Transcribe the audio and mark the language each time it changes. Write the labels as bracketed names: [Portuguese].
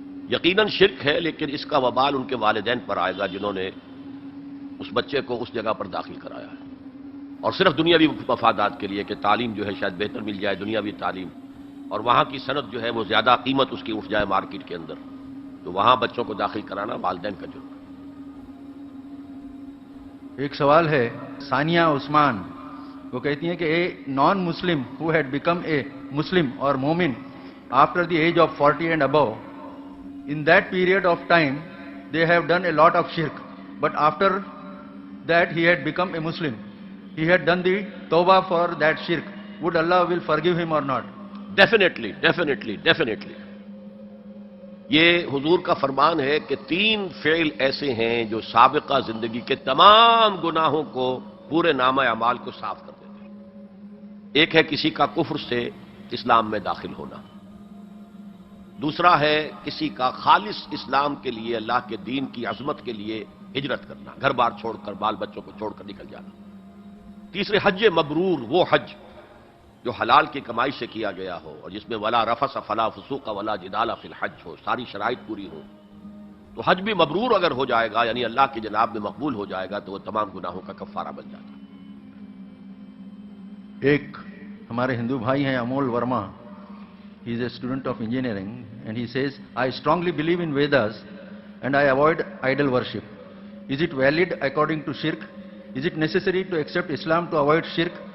[Urdu] یقیناً شرک ہے، لیکن اس کا وبال ان کے والدین پر آئے گا جنہوں نے اس بچے کو اس جگہ پر داخل کرایا ہے، اور صرف دنیاوی مفادات کے لیے کہ تعلیم جو ہے شاید بہتر مل جائے، دنیاوی تعلیم، اور وہاں کی صنعت جو ہے وہ زیادہ قیمت اس کی اٹھ جائے مارکیٹ کے اندر، تو وہاں بچوں کو داخل کرانا والدین کا جرم ہے۔ ایک سوال ہے ثانیہ عثمان، وہ کہتی ہیں کہ [English] A non Muslim who had become a Muslim or momin after the age of 40 and above, in that period of time they have done a lot of shirk, but after that he had become a Muslim, he had done the tawbah for that shirk, would Allah will forgive him or not? Definitely definitely definitely, [Urdu] یہ حضور کا فرمان ہے کہ 3 فعل ایسے ہیں جو سابقہ زندگی کے تمام گناہوں کو، پورے نامہ اعمال کو صاف کر دیتے ہیں۔ ایک ہے کسی کا کفر سے اسلام میں داخل ہونا، دوسرا ہے کسی کا خالص اسلام کے لیے، اللہ کے دین کی عظمت کے لیے ہجرت کرنا، گھر بار چھوڑ کر، بال بچوں کو چھوڑ کر نکل جانا، تیسرے حج مبرور، وہ حج جو حلال کی کمائی سے کیا گیا ہو اور جس میں [Arabic] ولا رفث فلا فسوق ولا جدال فی الحج [Urdu] ہو، ساری شرائط پوری ہو، تو حج بھی مبرور اگر ہو جائے گا، یعنی اللہ کی جناب میں مقبول ہو جائے گا، تو وہ تمام گناہوں کا کفارہ بن جاتا ہے۔ ایک ہمارے ہندو بھائی ہیں [English] Amol Verma, he is a student of engineering and he says, I strongly believe in Vedas and I avoid idol worship. Is it valid according to shirk? Is it necessary to accept Islam to avoid shirk?